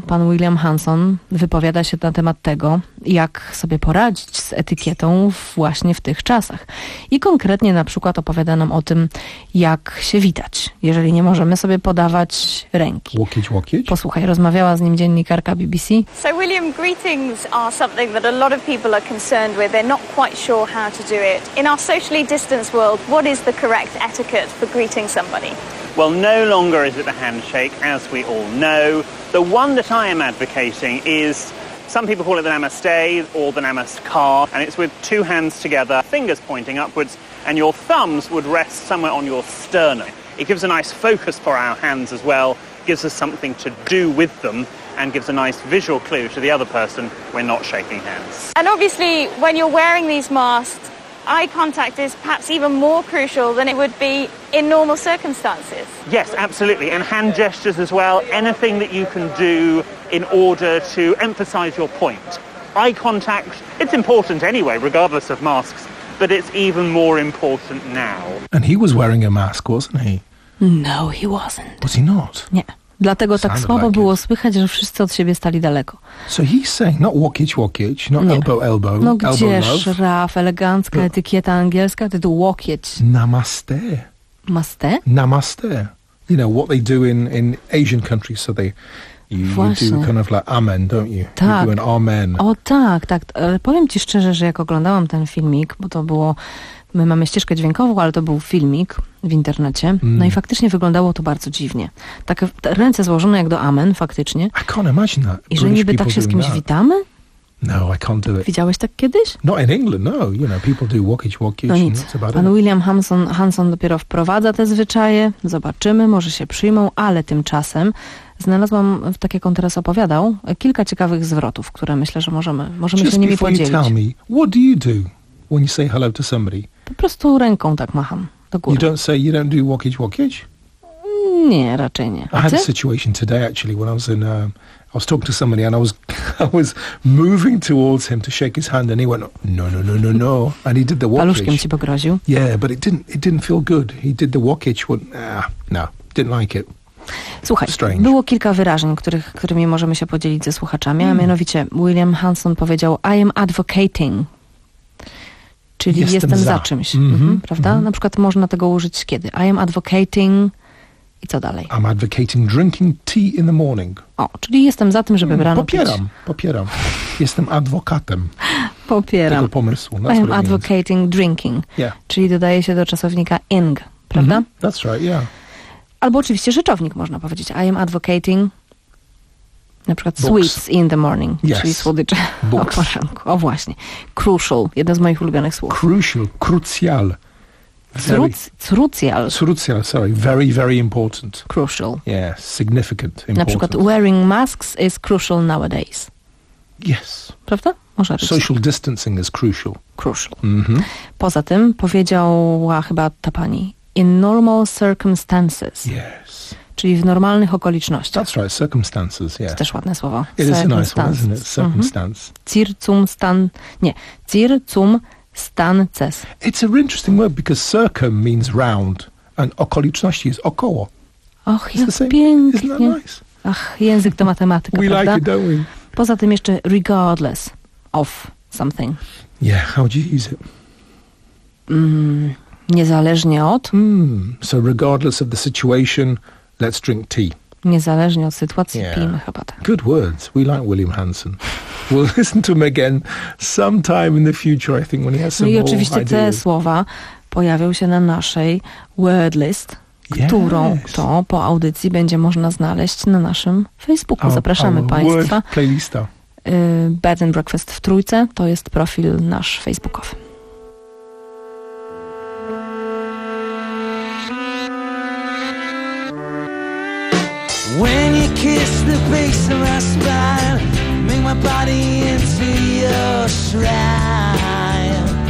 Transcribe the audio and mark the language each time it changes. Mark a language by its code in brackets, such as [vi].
[pl] Pan William Hanson wypowiada się na temat tego, jak sobie poradzić z etykietą właśnie w tych czasach. I konkretnie na przykład opowiada nam o tym, jak się witać, jeżeli nie możemy sobie podawać ręki. Łokieć, łokieć. Posłuchaj, rozmawiała z nim dziennikarka BBC. [en] So William, greetings are something that a lot of people are concerned with. They're not quite sure how to do it. In our socially distanced world, what is the correct etiquette for greeting somebody? Well, no longer is it a handshake, as we all know. The one that I am advocating is, some people call it the namaste or the namaskar, and it's with two hands together, fingers pointing upwards, and your thumbs would rest somewhere on your sternum. It gives a nice focus for our hands as well, gives us something to do with them, and gives a nice visual clue to the other person we're not shaking hands. And obviously, when you're wearing these masks, eye contact is perhaps even more crucial than it would be in normal circumstances. Yes, absolutely. And hand gestures as well. Anything that you can do in order to emphasize your point. Eye contact, it's important anyway, regardless of masks, but it's even more important now. And he was wearing a mask, wasn't he? No, he wasn't. Was he not? [pl] Nie. Dlatego tak słabo było słychać, że wszyscy od siebie stali daleko. [en] So he's saying, not walkage, walkage, not nie. Elbow, elbow, no elbow [pl] gdzież, [en] love. [pl] Raf, elegancka etykieta angielska, to walkage. Namaste. Maste? Namaste. [en] You know, what they do in Asian countries, so they, you do kind of like amen, don't you? [pl] Tak. [en] You do an amen. [pl] O tak, tak. Ale powiem ci szczerze, że jak oglądałam ten filmik, bo to było, my mamy ścieżkę dźwiękową, ale to był filmik w internecie. No i faktycznie wyglądało to bardzo dziwnie. Tak ręce złożone jak do amen, faktycznie. [en] I can't imagine that. [pl] I że niby tak się z kimś witamy? [en] No, I can't do it. [pl] Widziałeś tak kiedyś? [en] Not in England, no. You know, people do walkage, walkage. [pl] No nic. Pan William Hanson dopiero wprowadza te zwyczaje. Zobaczymy, może się przyjmą, ale tymczasem znalazłam, tak jak on teraz opowiadał, kilka ciekawych zwrotów, które myślę, że możemy [en] just [pl] się nimi podzielić. [en] Just before you tell me, what do you do when you say hello to somebody? [pl] Po prostu ręką tak macham. [en] You don't say, you don't do walkage, walkage? [pl] Nie, raczej nie. [en] I had a situation today, actually, when I was in, I was talking to somebody and I was moving towards him to shake his hand and he went, no, no, no, no, no. And he did the walkage. [pl] Paluszkiem ci pogroził? [en] Yeah, but it didn't feel good. He did the walkage, went, no, didn't like it. [pl] Słuchaj, [en] strange. [pl] Było kilka wyrażeń, którymi możemy się podzielić ze słuchaczami, a mianowicie William Hanson powiedział, [en] I am advocating. [pl] Czyli jestem za czymś, prawda? Mm-hmm. Na przykład można tego użyć kiedy? [en] I am advocating [pl] i co dalej? [en] I'm advocating drinking tea in the morning. [pl] O, czyli jestem za tym, żeby rano popieram, pić. Popieram. Jestem adwokatem. Popieram. Tego pomysłu. [en] I am advocating drinking. Yeah. [pl] Czyli dodaje się do czasownika ing, prawda? [en] Mm-hmm. That's right, yeah. [pl] Albo oczywiście rzeczownik można powiedzieć. [en] I am advocating [pl] na przykład books. [en] Sweets in the morning, yes. [pl] Czyli słodycze [en] books. [pl] O poranku. O właśnie. Crucial, jedno z moich ulubionych słów. [en] Crucial, crucial. Crucial. Crucial, sorry. Very, very important. Crucial. Yes, yeah, significant, important. [pl] Na przykład [en] wearing masks is crucial nowadays. Yes. [pl] Prawda? Może być. [en] Social distancing is crucial. Crucial. Mm-hmm. [pl] Poza tym powiedziała chyba ta pani, [en] in normal circumstances. Yes. [pl] Czyli w normalnych okolicznościach. [en] That's right, circumstances, yeah. [pl] To też ładne słowo. [en] It is a nice one, isn't it? Circumstance. Mm-hmm. Cir, cum, stan, nie. Cir, cum, stan, ces. It's an interesting word because circum means round [pl] and okoliczności jest około. Och, jest jak pięknie. [en] Isn't that nice? [pl] Ach, język to matematyka, [en] we [pl] prawda? [en] Like it, don't we? [pl] Poza tym jeszcze [en] regardless of something. Yeah, how do you use it? [pl] Niezależnie od. [en] So regardless of the situation, let's drink tea. [pl] Niezależnie od sytuacji, yeah. Pijmy herbatę. [en] Good words. We like William Hansen. We'll listen to him again sometime in the future, I think, when he has some more ideas. [pl] No i oczywiście te słowa pojawią się na naszej word list, którą to po audycji będzie można znaleźć na naszym Facebooku. Zapraszamy Państwa. Playlista. Bed and Breakfast w Trójce. To jest profil nasz facebookowy. [en] When you kiss the base of my spine, make my body into your shrine.